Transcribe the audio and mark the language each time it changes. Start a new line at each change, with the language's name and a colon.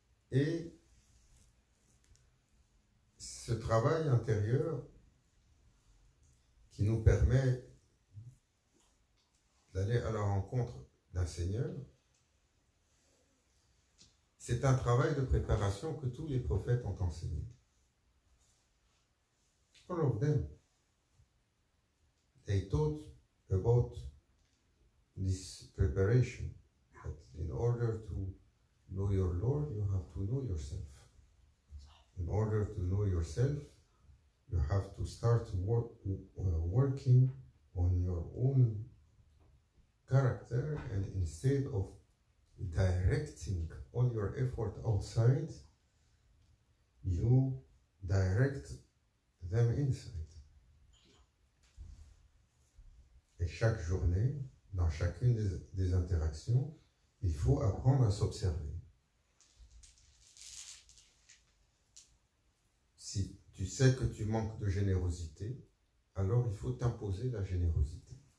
French: Et ce travail intérieur qui nous permet d'aller à la rencontre d'un Seigneur, c'est un travail de préparation que tous les prophètes ont enseigné.
English: All of them. They taught about this preparation. That in order to know your Lord, you have to know yourself. In order to know yourself, you have to start working on your own character, and instead of directing all your effort outside, you direct them inside.
French: Et chaque journée, dans chacune des interactions, il faut apprendre à s'observer. Si tu sais que tu manques de générosité, alors il faut t'imposer la générosité.